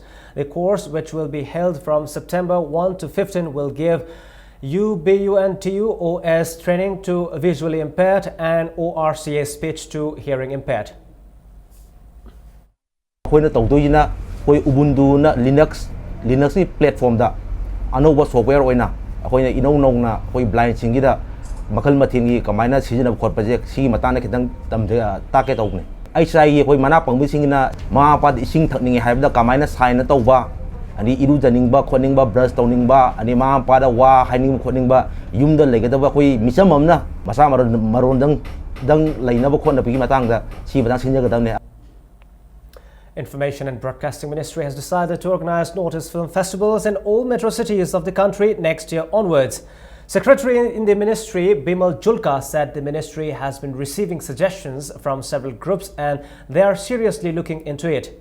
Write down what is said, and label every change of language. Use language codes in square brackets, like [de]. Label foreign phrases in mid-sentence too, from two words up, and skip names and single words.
[en] The course, which will be held from September 1 to 15, will give UBUNTUOS training to visually impaired and ORCA speech to hearing impaired. [mni] koi Ubuntu na Linux ni platform da anova software oina akoi inong na koi blind singi da makal mathingi kamaina sijina khot project si matana kitang tamde ta ke tawne ai sai koi mana pangbi singina ma pa ising thakningi haibda kamaina sign tawba ani iru janingba khoningba brush tawningba ani ma pa da wa haining khoningba yumda legadaba koi misam amna masa maron dang lainaba khonna pigi matangda si batang sinjagadamne. [en] Information and Broadcasting Ministry has decided to organize notice film festivals in all metro cities of the country next year onwards. Secretary in the ministry, Bimal Julka, said the ministry has been receiving suggestions from several groups and they are seriously looking into it.